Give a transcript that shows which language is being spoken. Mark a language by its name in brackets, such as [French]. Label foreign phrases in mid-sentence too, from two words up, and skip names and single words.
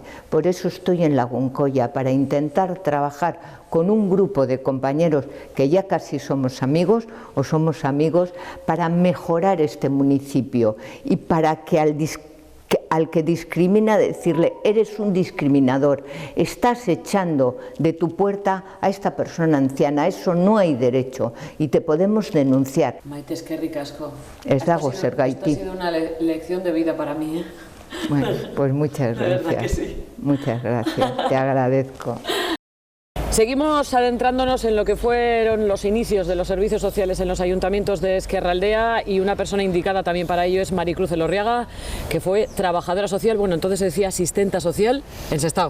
[Spanish] Por eso estoy en Lagún Goya, para intentar trabajar con un grupo de compañeros que ya casi somos amigos o somos amigos, para mejorar este municipio y para que al que discrimina decirle: eres un discriminador, estás echando de tu puerta a esta persona anciana, eso no hay derecho y te podemos denunciar. [Basque] Maite, eskerrik asko. Ez dago zergaiti. [Spanish] Esta ha sido una lección de vida para mí, ¿eh? Bueno, pues muchas gracias. De verdad que sí. Muchas gracias, te agradezco. Seguimos adentrándonos en lo que fueron los inicios de los servicios sociales en los ayuntamientos de Ezkerraldea, y una persona indicada también para ello es Maricruz Elorriaga, que fue trabajadora social, bueno, entonces se decía asistenta social en Sestao.